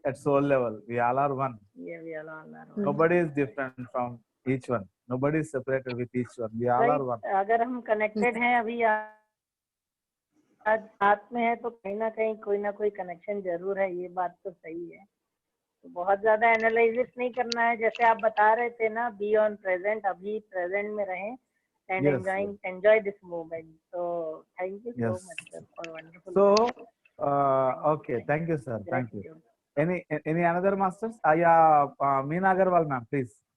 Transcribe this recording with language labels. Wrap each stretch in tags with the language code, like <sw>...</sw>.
<en>At soul level, we all are one. Yeah, we all are one. Nobody is different from each one. Nobody is separated with each one. We all are one.</en> <hi>अगर हम connected हैं अभी आज साथ में है तो कहीं ना कहीं कोई ना कोई कनेक्शन जरूर है, ये बात तो सही है। तो बहुत ज्यादा एनालिसिस नहीं करना है, जैसे आप बता रहे थे ना,</hi> <en>be on present,</en> <hi>अभी प्रेजेंट में रहें</hi> <en>and enjoy this moment. So thank you so much sir for wonderful. So okay, thank you sir, thank you. Any another masters? Yeah, Meena Agarwal ma'am, please.</en>